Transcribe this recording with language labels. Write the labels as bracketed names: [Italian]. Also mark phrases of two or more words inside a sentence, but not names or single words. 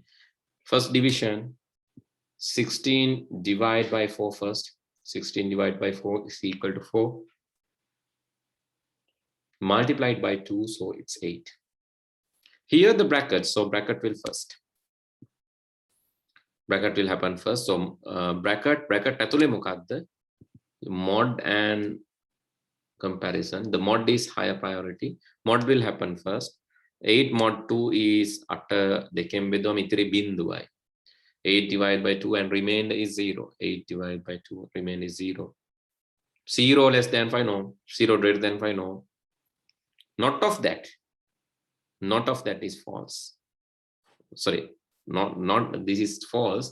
[English] First division, 16 divided by 4 first. 16 divided by 4 is equal to 4. multiplied by 2, so it's 8. Here the brackets, so bracket will first. Bracket will happen first. So bracket [Sinhala] ඇතුලේ මොකක්ද? [English] Mod and comparison. The mod is higher priority. Mod will happen first. 8 mod 2 is after [Sinhala] දෙකෙන් බෙදුවම ඉතිරි බිඳුවයි. [English] 8 divided by 2 and remainder is 0. 8 divided by 2, remainder is 0. 0 less than 5, no. 0 greater than 5, no. Not of that. Not of that is false. Sorry, not this is false.